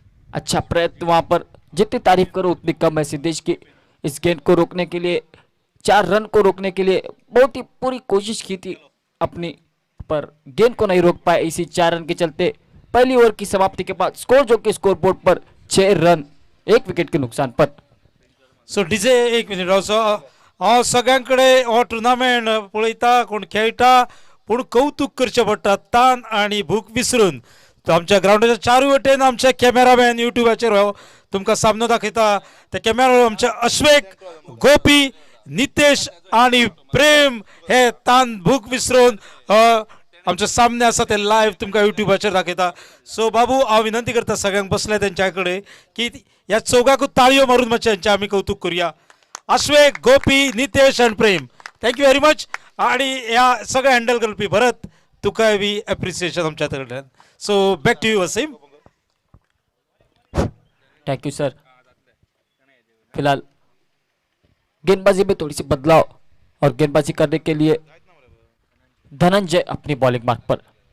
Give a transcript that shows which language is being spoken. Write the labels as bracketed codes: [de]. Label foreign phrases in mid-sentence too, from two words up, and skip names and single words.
[hi] अच्छा प्रयत्न वहां पर, जितनी तारीफ करो उतनी कम है। सिद्धेश की इस गेंद को रोकने के लिए, 4 रन को रोकने के लिए बहुत ही पूरी कोशिश की थी अपनी, पर गेंद को नहीं रोक पाए। इसी 4 रन के चलते पहली ओवर की समाप्ति के बाद स्कोर जो कि स्कोर बोर्ड पर 6 रन 1 विकेट के नुकसान पर। [kok] सो डीजे एक मिनिट राव सगळ्यांकडे हो टुर्नामेंट पळयता कोण खेळटा पूण कौतुक करचें पडटा ताण आनी भूक विसरून। तो आमच्या ग्राउंडाच्या चारूय वटेन आमचे कॅमेरामॅन युट्यूबाचेर तुमकां सामनो दाखयता। ते कॅमेरा आमचे अश्वेक, गोपी, नितेश आनी प्रेम हे ताण भूक विसरून आमचे सामने आसा ते लायव्ह तुमकां युट्यूबाचेर दाखयता। सो बाबू हांव विनंती करता सगळ्यांक बसल्या तेंच्या कडेन की ह्या चौगांकूच ताळयो मारून मातशें हेंचें आमी कौतुक करुया। अश्वेक, गोपी, नितेश आनी प्रेम, [en] thank you very much. [kok] आणि ह्या सगळ्या हँडल करपी भरत तुकाय बी एप्रिसिएशन आमच्या कडल्यान। [en] so back to you Wasim. thank you sir. [hi] फिलहाल गेंदबाजी में थोड़ी सी बदलाव, और गेंदबाजी करने के लिए धनंजय अपनी बॉलिंग मार्क पर।